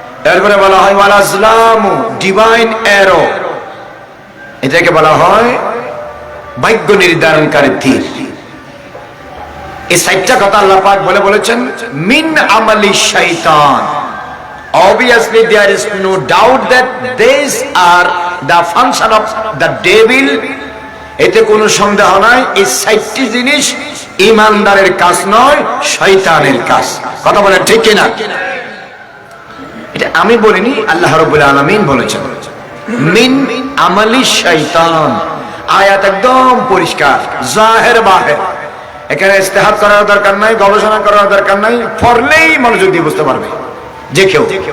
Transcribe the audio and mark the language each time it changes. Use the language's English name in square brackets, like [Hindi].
[Bangla] এরপরে বলা হয় [Arabic] ওয়াল আজলামু, [English] divine arrow, [Bangla] এটাকে বলা হয় ভাগ্য নির্ধারণকারী তীর। এই চারটা কথা আল্লাহ পাক বলেছেন [Arabic] মিন আমালি শাইতান। [English] Obviously there is no doubt that these are the function of the devil. [Bangla] এতে কোনো সন্দেহ নাই এই চারটি জিনিস ঈমানদারের কাজ নয়, শয়তানের কাজ। কথা বলেন ঠিক কিনা? এটা আমি বলিনি, আল্লাহ রাব্বুল আলামিন বলেছেন [Arabic] মিন আমালি শাইতান। [Bangla] আয়াত একদম পরিষ্কার, জাহের বাহের। এখানে ইস্তেহাদ করার দরকার নাই, গবেষণা করার দরকার নাই, পড়লেই মনোযোগ দিয়ে বুঝতে পারবে যে কেউ।